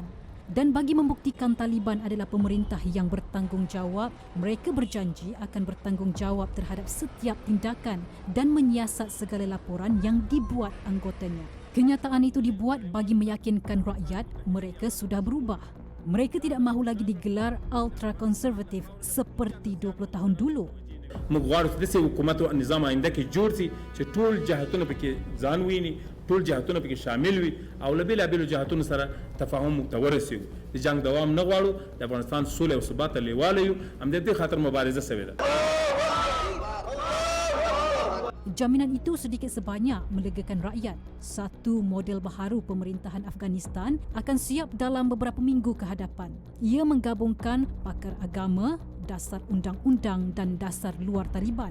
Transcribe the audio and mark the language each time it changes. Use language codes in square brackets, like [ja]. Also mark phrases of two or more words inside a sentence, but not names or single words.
[ms] Dan bagi membuktikan Taliban adalah pemerintah yang bertanggungjawab, mereka berjanji akan bertanggungjawab terhadap setiap tindakan dan menyiasat segala laporan yang dibuat anggotanya. Kenyataan itu dibuat bagi meyakinkan rakyat mereka sudah berubah. Mereka tidak mahu lagi digelar ultra-konservatif seperti 20 tahun dulu. [ps] مغوارث دسي حکومت او نظام آینده کې جوړ سي چې ټول جهاتونه پکې ځان ویني ټول جهاتونه پکې شامل وي او له بېلابېلو جهاتونو سره تفاهم ته ورسېږو د جنګ دوام نه غواړو د افغانستان سوله او ثبات ته لیواله یو همدې خاطر مبارزه شوې ده. [ms] Jaminan itu sedikit sebanyak melegakan rakyat. Satu model baharu pemerintahan Afghanistan akan siap dalam beberapa minggu ke hadapan. Ia menggabungkan pakar agama, dasar undang-undang dan dasar luar Taliban.